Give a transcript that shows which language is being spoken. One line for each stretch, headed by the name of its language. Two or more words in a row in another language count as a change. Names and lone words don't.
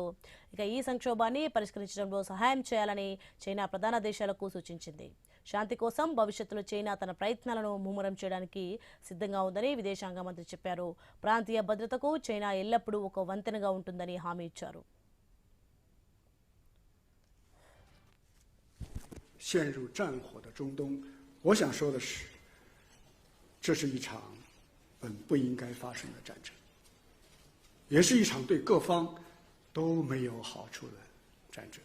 Telugu: ఇక ఈ సంక్షోభాన్ని పరిష్కరించడంలో సహాయం చేయాలని చైనా ప్రధాన దేశాలకు సూచించింది. శాంతి కోసం భవిష్యత్తులో చైనా తన ప్రయత్నాలను ముమ్మరం చేయడానికి సిద్ధంగా ఉందని విదేశాంగ మంత్రి చెప్పారు. ప్రాంతీయ భద్రతకు చైనా ఎల్లప్పుడూ ఒక వంతెనగా ఉంటుందని హామీ ఇచ్చారు.
Chinese: 陷入战火的中东，我想说的是，这是一场本不应该发生的战争，也是一场对各方都没有好处的战争。